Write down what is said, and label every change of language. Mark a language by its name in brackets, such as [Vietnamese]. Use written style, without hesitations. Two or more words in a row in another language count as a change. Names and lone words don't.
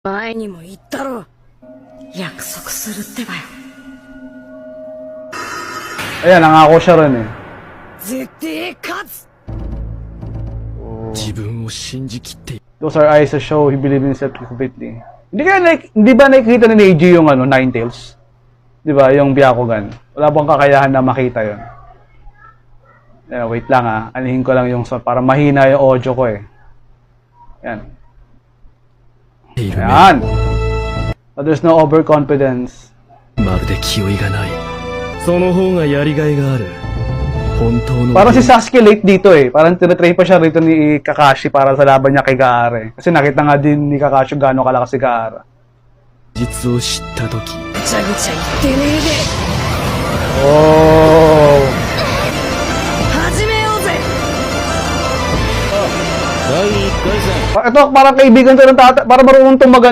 [Japanese] 前にも言ったろ。約束するってばよ。 [Filipino] Ayan, nangako siya rin eh. [Japanese] 絶対勝つ。自分を信じきっている。 [English] Those are eyes to show he believed in himself completely. [Filipino] Hindi ba nakikita ni Neji yung Ninetales? Di ba? Yung Byakugan. Wala bang kakayahan na makita yun? Wait lang ah. Anihin ko lang yung para mahina yung audio ko eh. Yan. Yan. [English] But there's no overconfidence. [Japanese] まるで気負いがない。その方がやりがいがある。本当の。 [Filipino] Parang si Sasuke late dito eh. Parang tinatrain pa siya rito ni Kakashi para sa laban niya kay Gaara eh. Kasi nakita nga din ni Kakashi gaano kalakas si Gaara. [Japanese] 実を知ったとき。ぐちゃぐちゃ言ってねえで。 Oh. 始めようぜ。第1回戦。 [Filipino] Ito, parang kaibigan to ng tata. Para marunong itong